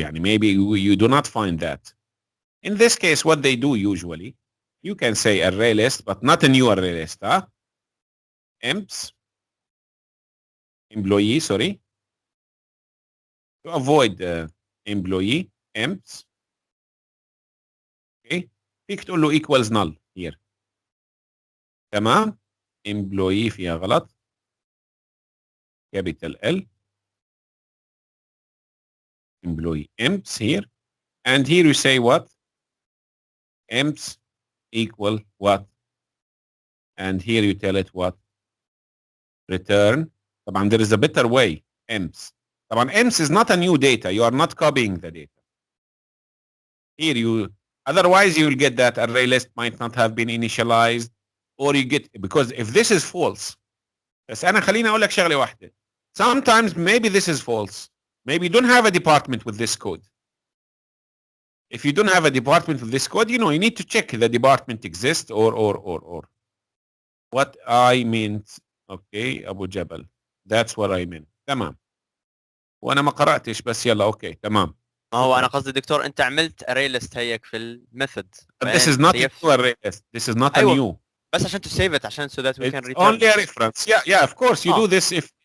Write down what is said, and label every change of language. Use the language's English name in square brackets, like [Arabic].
[English] يعني maybe you do not find that. In this case, what they do usually, you can say array list, but not a new array list. Emps, employee, sorry. To avoid employee, emps. Okay. [Arabic] فيك تقول له [English] equals null here. [Arabic] تمام؟ employee فيها غلط. [English] Capital L. Employee emps here. And here you say what? Emps equal what? And here you tell it what? Return. [Arabic] طبعا [English] there is a better way. Emps. طبعا emps is not a new data. You are not copying the data. Here you, otherwise you will get that array list might not have been initialized, or you get, because if this is false, [Arabic] بس أنا خليني أقول لك شغلة واحدة. [English] Sometimes maybe this is false. Maybe you don't have a department with this code. If you don't have a department with this code, you know, you need to check the department exists or. What I meant, okay, Abu Jabal. That's what I meant. [Arabic] تمام. وانا ما قراتش بس يلا اوكي تمام. ما هو انا شكراً. قصدي دكتور انت عملت array list هيك في الميثود. [English] But this is not a new array list. This is not a [Arabic] أيوة. [English] new. [Arabic] بس عشان [English] to save it [Arabic] عشان [English] so that we can It's return only a reference. Yeah, of course you do this if